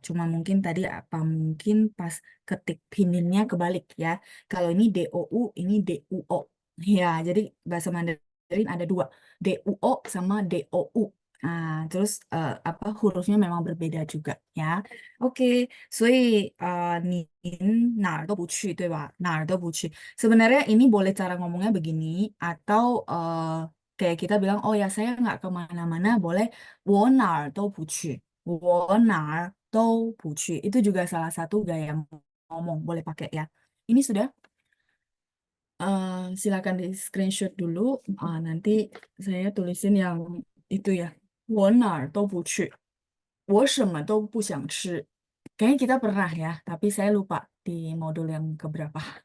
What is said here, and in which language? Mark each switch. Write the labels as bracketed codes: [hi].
[id] Cuma mungkin tadi apa mungkin pas ketik pininnya kebalik ya. Kalau ini DOU, ini DUO. Ya, jadi bahasa Mandarin ada dua, DUO sama DOU. Nah, terus apa hurufnya memang berbeda juga ya. [zh] Oke, 所以您哪儿都不去，对吧？哪儿都不去. [id] Sebenarnya ini boleh cara ngomongnya begini atau kayak kita bilang, oh ya saya nggak kemana-mana, boleh [zh] 我哪儿都不去，我哪儿都不去. [id] Itu juga salah satu gaya ngomong, boleh pakai ya. Ini sudah, silakan di screenshot dulu. Nanti saya tulisin yang itu ya. [zh] 我哪儿都不去，我什么都不想吃. [id] Kayaknya kita pernah ya, tapi saya lupa di modul yang keberapa.